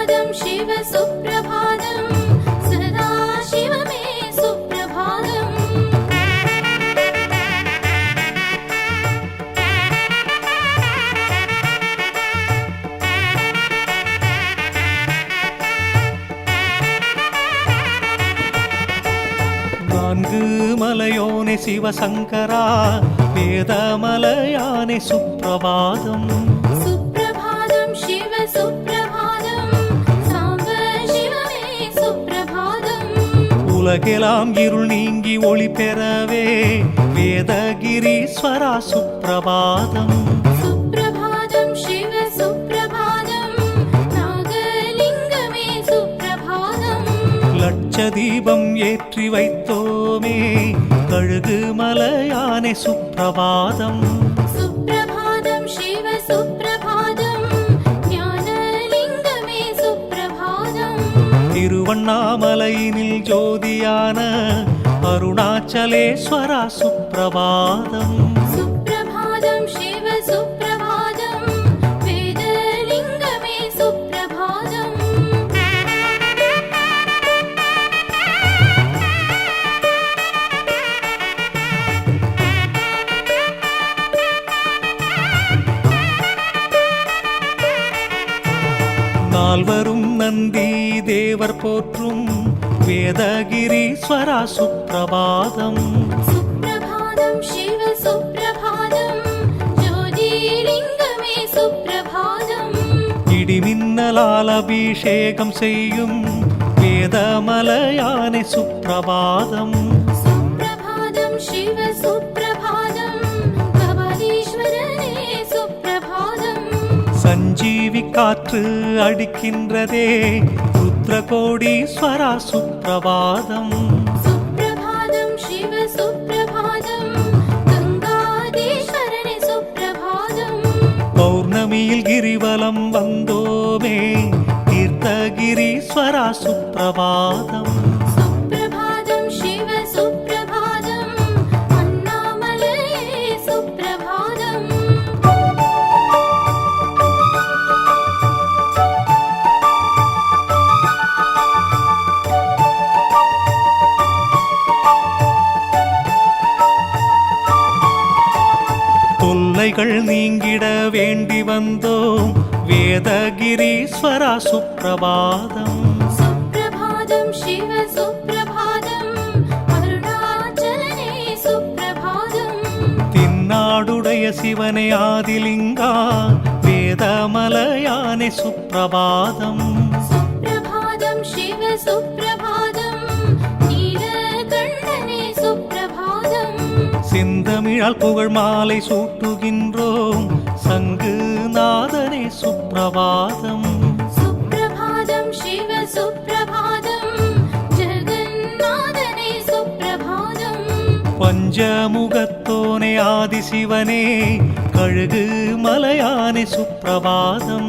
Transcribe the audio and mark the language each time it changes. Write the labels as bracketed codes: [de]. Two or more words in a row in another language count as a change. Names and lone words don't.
[sa] शिव सुप्रभातं सदा शिवमे सुप्रभातम् [ta] நான்கு மலையோனே சிவசங்கரா வேதமலையானே சுப்பிரபாதம் [sa] सुप्रभातं शिव सुप्रभातं साम्ब शिवमे सुप्रभातम् [ta] உலகெல்லாம் இருள் நீங்கி ஒளி பெறவே வேதகிரீஸ்வரா சுப்பிரபாதம் [sa] सुप्रभातं शिव सुप्रभातं नागलिङ्गमे सुप्रभातम् [ta] லட்ச தீபம் ஏற்றி வைத்தோமே கழுகு மலையானே சுப்பிரபாதம் [sa] सुप्रभातं शिव सुप्रभातं ज्ञानलिङ्गमे सुप्रभातम् [ta] திருவண்ணாமலையினில் ஜோதியான அருணாச்சலேஸ்வரா சுப்பிரபாதம் [sa] सुप्रभातं शिव सुप्रभातं वेदलिङ्गमे सुप्रभातम् [ta] நால்வரும் நந்தி தேவர் போற்றும் வேதகிரீஸ்வரா சுப்பிரபாதம் [sa] सुप्रभातं शिव सुप्रभातं ज्योतिर्लिङ्गमे सुप्रभातम् [ta] இடிமின்னலால் அபிஷேகம் செய்யும் வேதமலையானே சுப்பிரபாதம் [sa] सुप्रभातं शिव सुप्रभातं कपालीश्वरने सुप्रभातम् [ta] சஞ்சீவி காற்று அடிக்கின்றதே ருத்ரகோடீஸ்வரா சுப்பிரபாதம் [sa] सुप्रभातं शिव सुप्रभातं गङ्गाधीश्वरने सुप्रभातम् [ta] பௌர்ணமியில் கிரிவலம் வந்தோமே தீர்த்தகிரீஸ்வரா சுப்பிரபாதம் [sa] सुप्रभातं शिव सुप्रभातं अन्नामलये सुप्रभातम् [ta] தொல்லைகள் நீங்கிட வேண்டி வந்தோம் வேதகிரீஸ்வரா சுப்பிரபாதம் [sa] सुप्रभातं शिव सुप्रभातं अरुणाचलने सुप्रभातम् [ta] தின்னாடுடைய சிவனே ஆதிலிங்கா வேதமலையானே சுப்பிரபாதம் [sa] सुप्रभातं शिव सुप्रभातं नीलकण्ठने सुप्रभातम् [ta] செந்தமிழால் புகழ் மாலை சூட்டுகின்றோம் சங்கு நாதனே சுப்பிரபாதம் [sa] सुप्रभातं शिव सुप्रभातं जगन्नाथने सुप्रभातम् [ta] பஞ்சமுகத்தோனே ஆதிசிவனே கழுகு மலையானே சுப்பிரபாதம்